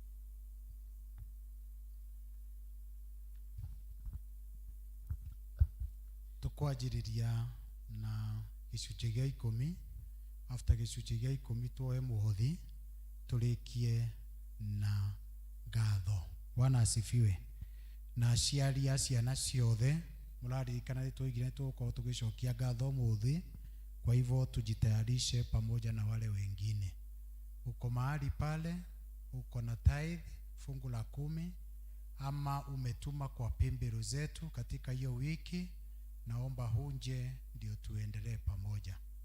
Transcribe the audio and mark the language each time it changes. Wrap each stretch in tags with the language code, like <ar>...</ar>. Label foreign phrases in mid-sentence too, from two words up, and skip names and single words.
<ki>Tukwanjĩrĩria na gĩcunjĩ gĩa 10. After gĩcunjĩ gĩa 10 tuoe mũhothi tũrĩkie na ngatho.</ki> <sw>Bwana asifiwe.</sw> <ki>Na aciari a ciana ciothe mũraririkana nĩtwaigire tũgũkorwo tũgĩcokia ngatho mũthĩ,</ki> <sw>kwa hivyo tujitayarishe pamoja na wale wengine. Uko mahali pale uko na tithe fungu la 10 ama umetuma kwa pembero zetu katika hiyo wiki, naomba hunje ndio tuendelee pamoja.</sw>